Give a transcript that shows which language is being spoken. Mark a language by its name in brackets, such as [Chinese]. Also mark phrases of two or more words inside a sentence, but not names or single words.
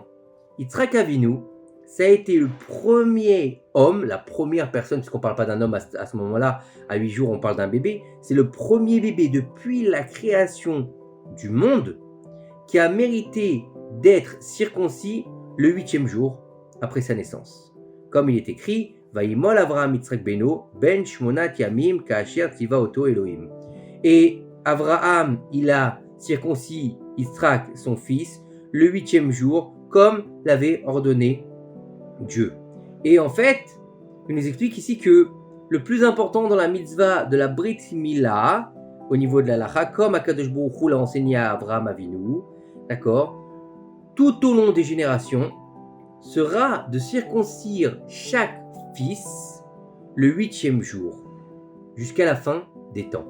[French] Yitzhak Avinu, ça a été le premier homme, la première personne, puisqu'on ne parle pas d'un homme à ce moment-là, à 8 jours on parle d'un bébé, c'est le premier bébé depuis la création du monde qui a mérité d'être circoncis le 8e jour après sa naissance. Comme il est écrit, [Hebrew] וימל אברהם יצחק בנו בן שמונת ימים כאשר צוה אתו אלהים. [French] Et Avraham, il a circoncis Yitzhak, son fils, le 8e jour, comme l'avait ordonné Dieu. Et en fait, il nous explique ici que le plus important dans la mitzvah de la [Hebrew] ברית מילה, [French] au niveau de la Lacha, comme [Hebrew] הקדוש ברוך הוא [French] l'a enseigné à Avraham Avinu, d'accord, tout au long des générations, sera de circoncire chaque fils le 8e jour, jusqu'à la fin des temps.